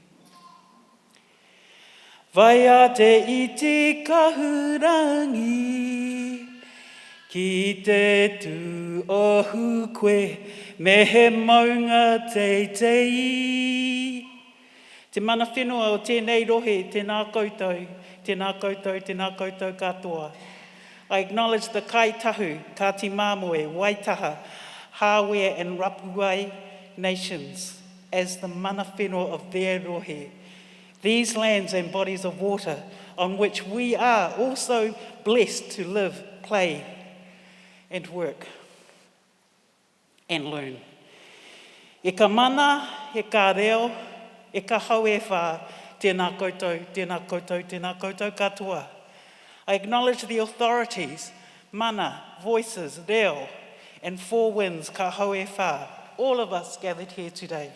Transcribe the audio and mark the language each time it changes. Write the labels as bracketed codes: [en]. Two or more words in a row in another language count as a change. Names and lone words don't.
[mi] Vai a te iti kahurangi, ki te tu ohu koe, me he maunga teitei. Te mana whenua o tēnei rohe, tēnā koutou, tēnā koutou, tēnā koutou katoa. [en] I acknowledge the Kaitahu, Kati Māmoe, Waitaha, Hāwea and Rapuai nations as the [mi] mana whenua [en] of their rohe. These lands and bodies of water on which we are also blessed to live, play and work and learn. [mi] E ka mana, e ka reo, e ka hau e whā, tēnā koutou, tēnā koutou, tēnā koutou katoa. [en] I acknowledge the authorities, mana, voices, reo, and four winds [mi] ka hau e whā, [en] all of us gathered here today.